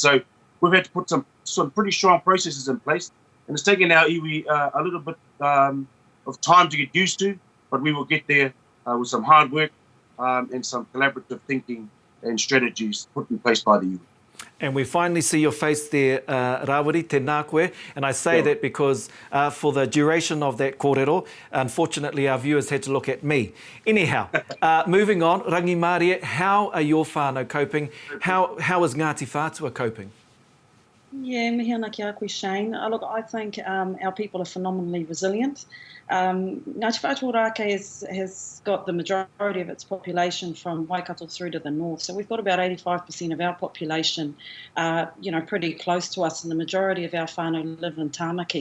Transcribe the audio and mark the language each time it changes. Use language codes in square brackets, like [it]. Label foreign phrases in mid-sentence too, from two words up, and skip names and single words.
[en] So we've had to put some pretty strong processes in place, and it's taken our iwi a little bit of time to get used to, but we will get there with some hard work and some collaborative thinking and strategies put in place by the iwi. And we finally see your face there, [mi] Rawiri, tēnā koe. [en] And I say that because for the duration of that kōrero, unfortunately our viewers had to look at me. Anyhow, moving on, Rangi Māori, how are your whānau coping? How is Ngāti Whātua coping? Yeah, [mi] mihi ana ki a koe, Shane. [en] Look, I think our people are phenomenally resilient. Ngāti Whātua Rākei has got the majority of its population from Waikato through to the north. So we've got about 85% of our population, pretty close to us, and the majority of our whānau live in Tāmaki.